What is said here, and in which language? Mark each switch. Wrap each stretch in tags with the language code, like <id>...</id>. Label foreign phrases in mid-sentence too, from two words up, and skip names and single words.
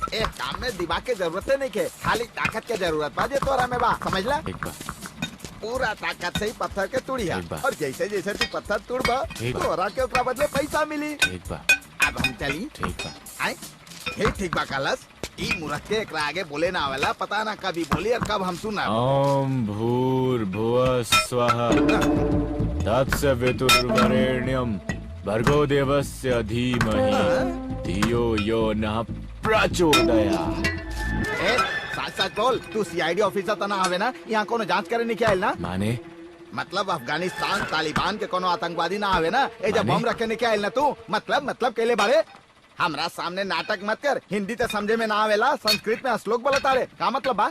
<bho>एक काम में दिमाग के जरूरत नहीं के, खाली ताकत के जरूरत बा जे तोरा में बा, समझला? पूरा ताकत से ही पत्थर के तुड़िया, और जैसे जैसे तू पत्थर तुड़बा तोरा के ओकरा बदले पैसा मिली। ठीक बा। अब हम चली। ठीक बा। आए ठीक ठीक बा कलश। ई मूर्ख के एकरा आगे बोले ना आवेला, पता ना कभी बोली और कब हम सुना।</bho> <sa>ओम भूर्भुवः स्वः तत्सवितुर्वरेण्यं भर्गो देवस्य धीमहि धियो यो नः प्रचोदयात्।</sa> <bho>ए सच सच बोल, तू</bho> <en>CID officer</en> <bho>तो ना आवे ना, यहाँ कोनो जांच करे नहीं क्या ना? माने मतलब अफगानिस्तान तालिबान के कोनो आतंकवादी ना आवे ना, ए जब माने? बम रखे नहीं क्या ना तू? मतलब केले बारे हमरा सामने नाटक मत कर। हिंदी तो समझे में ना आवेला, संस्कृत में श्लोक बोलता रे, का मतलब बा?</bho>